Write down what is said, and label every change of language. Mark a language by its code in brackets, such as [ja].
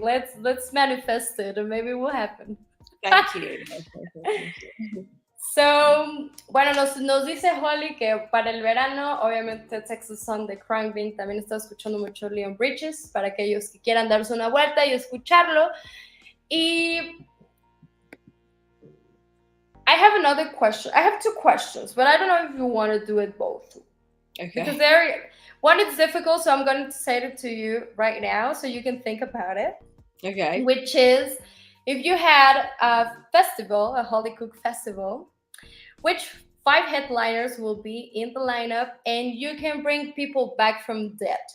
[en] Let's manifest it, and maybe it will happen. Thank you. Thank you. [es] So, bueno, nos dice Holly que para el verano, obviamente Texas Sun de Crankbean también está escuchando mucho Leon Bridges, para aquellos que quieran darse una vuelta y escucharlo. [en] Y I have another question. I have two questions, but I don't know if you want to do it both. Okay. Because one is difficult, so I'm going to say it to you right now so you can think about it. Okay. Which is, if you had a festival, a Holly Cook festival, which 5 headliners will be in the lineup, and you can bring people back from dead.